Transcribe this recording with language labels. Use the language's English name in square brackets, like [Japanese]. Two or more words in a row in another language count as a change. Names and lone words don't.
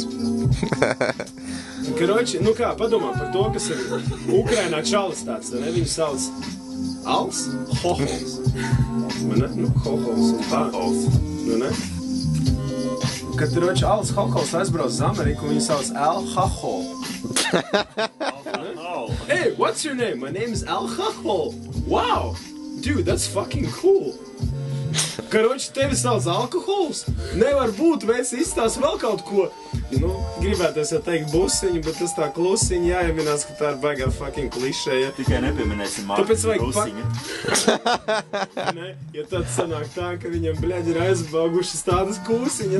[Latvian] Karoči, nu kā, padomā par to, kas ir Ukrainā čalis tāds, ne? Viņu sauc Als Hohols. Vai ne? Nu, Hohols un tā. Nu, ne? Kad, karoči, Als Hohols aizbrauc uz Ameriku, viņu sauc Al Hahol. [English] Hey, what's your name? My name is Al Hahol. Wow! Dude, that's fucking cool. [Latvian] Karoči, tevi sauc alkohols? Nevar būt, mēs izstāst vēl kaut ko. Nu, gribētos jau teikt busiņu, bet tas tā klusiņi jāieminās, ka tā ir baigā fucking klišeja. Tikai nepieminēsim Marku Rusiņu. Ne, ja tad sanāk tā, ka viņam, bļaļ, ir aizbaugušas tādas kūsiņas.